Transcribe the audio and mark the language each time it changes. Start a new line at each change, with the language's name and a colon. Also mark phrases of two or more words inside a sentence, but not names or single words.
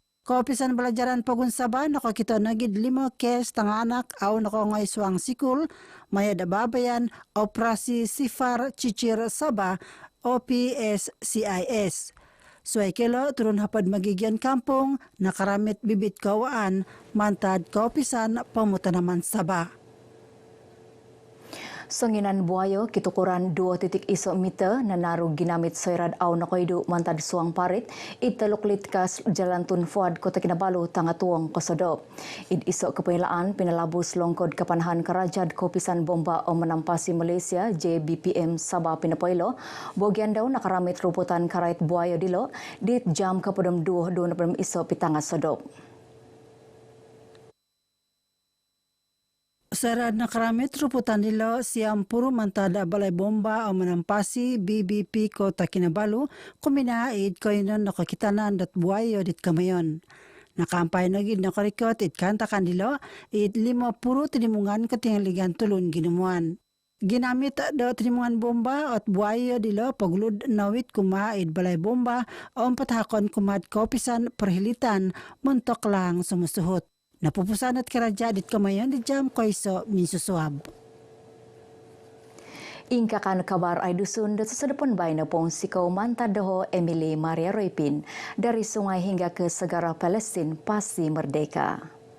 Central Dusun: Kaopisan belajaran pagunsaba nakakita nagid 5 kes tanganak aw nakongay suang sikul, mayad ababayan operasi Sifar Cicir Sabah OPSCIS. Suay kilo turun hapad magigyan kampung nakaramit bibit kawaan mantad kaopisan pamutanaman Sabah. Sanginan buayo kitukuran 2.1 meter na narug ginamit soyrad aw nakoydu mantad suang parit italuklit kas Jalan Tun Fuad Kota Kinabalu tangatuong Kosodo. Id iso kepilaan pinalabus longkod kapanahan karajad kopisan bomba o menampasi Malaysia JBPM Sabah Pinapoilo bogian daw nakaramit ruputan karait buayo dilo dit jam kapodom 2 iso pitanga sodop. Sarad nakaramit ruputan nila siyang puro mantada balay bomba o menampasi BBP Kota Kinabalu kuminaid koinon nakakitanan dat buayo dit kamayon. Nakampay nagid nakarikot it kantakan nila it 5 puro tinimungan katingligan tulun ginumuan. Ginamit daw tinimungan bomba at buayo dilo paglud nawit kumaid balay bomba o pathakon kumad kopisan perhilitan muntok lang sumusuhot. Napupusan at karajadit kamayon di jam koiso minsusuab. Ingka kan kabar ay dusun dat sasadapon bay na pong sikaw Mantadoho Emily Maria Roypin
Malay: dari sungai hingga ke segara Palestin pasti merdeka.